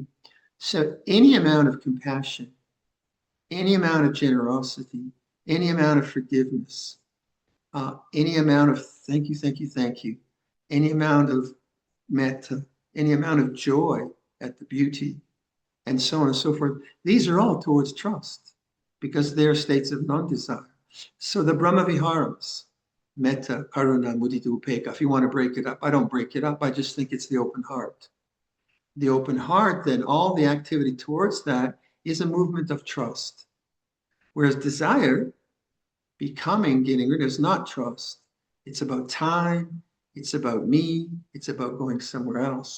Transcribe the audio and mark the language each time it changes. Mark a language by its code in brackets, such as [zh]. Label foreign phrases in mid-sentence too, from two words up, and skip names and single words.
[en] So any amount of compassion, any amount of generosity, any amount of forgiveness, any amount of thank you, any amount of metta, any amount of joy at the beauty, and so on and so forth, these are all towards trust, because they are states of non-desire. So the Brahma Viharas, [pi] metta, karuna, mudita, upekkha, [en] if you want to break it up, I don't break it up, I just think it's the open heart. The open heart, then all the activity towards that is a movement of trust. Whereas desire, becoming, getting rid of, is not trust. It's about time, it's about me, it's about going somewhere else.